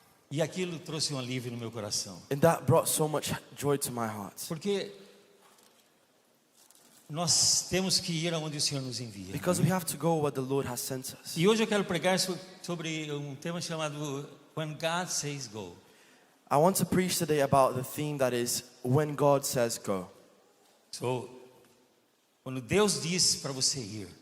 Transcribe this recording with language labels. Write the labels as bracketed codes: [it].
[pt] E aquilo trouxe um alívio no meu coração. [en] And that brought so much joy to my heart. [pt] Porque nós temos que ir aonde o Senhor nos envia. [en] Because we have to go where the Lord has sent us. [pt] E hoje eu quero pregar sobre um tema chamado [en] When God Says Go. I want to preach today about the theme that is when God says go. [pt] So, quando Deus diz para você ir.